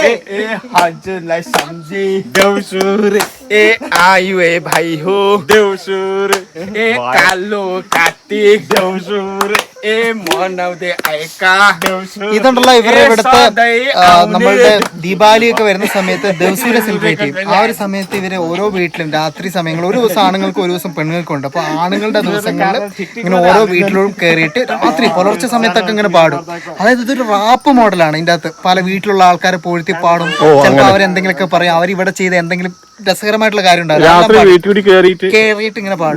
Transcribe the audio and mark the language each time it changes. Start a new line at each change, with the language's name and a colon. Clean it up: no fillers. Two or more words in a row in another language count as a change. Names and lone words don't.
Nepali: हजुरलाई सम्झी देउसुरे आयु भाइ हो देउसुरे कालो कार्तिक देउसुरे मनाउँदै आएका
Malayalam: ഇതുണ്ടല്ലോ ഇവരുടെ ഇവിടുത്തെ നമ്മളുടെ ദീപാവലി ഒക്കെ വരുന്ന സമയത്ത് ദിവസൂരെ സെലിബ്രേറ്റ് ചെയ്യും ആ ഒരു സമയത്ത് ഇവര് ഓരോ വീട്ടിലും രാത്രി സമയങ്ങൾ ഒരു ദിവസം ആണുങ്ങൾക്ക് ഒരു ദിവസം പെണ്ണുങ്ങൾക്കും ഉണ്ട് അപ്പൊ ആണുങ്ങളുടെ ദിവസങ്ങളിൽ ഇങ്ങനെ ഓരോ വീട്ടിലും കയറിയിട്ട് രാത്രി പുലർച്ചെ സമയത്തൊക്കെ ഇങ്ങനെ പാടും അതായത് ഇതൊരു റാപ്പ് മോഡലാണ് ഇതിന്റെ അകത്ത് പല വീട്ടിലുള്ള ആൾക്കാരെ പൊഴുത്തി പാടും ചിലപ്പോൾ അവരെന്തെങ്കിലുമൊക്കെ പറയും അവരിവിടെ ചെയ്ത എന്തെങ്കിലും രസകരമായിട്ടുള്ള കാര്യം കേറിയിട്ട് ഇങ്ങനെ പാടും